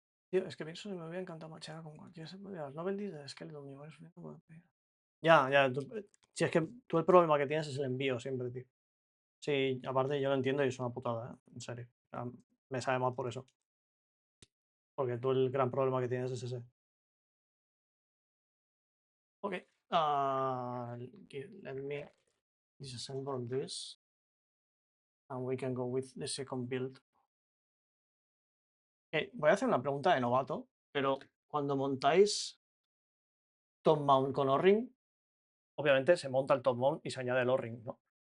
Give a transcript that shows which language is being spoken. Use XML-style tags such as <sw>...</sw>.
<es>Tío, es que pienso que me hubiera encantado machear con cualquiera de las novelties de Skeleton Universe. Ya, si es que tú el problema que tienes es el envío siempre, tío. Sí, aparte yo lo entiendo y es una putada, en serio. Me sabe mal por eso. Porque tú el gran problema que tienes es ese. Ok.</es> <en>Let me disassemble this. And we can go with the second build.</en> <es>Voy a hacer una pregunta de novato, pero cuando montáis top mount con O-ring, obviamente se monta el top mount y se añade el O-ring, ¿no?</es>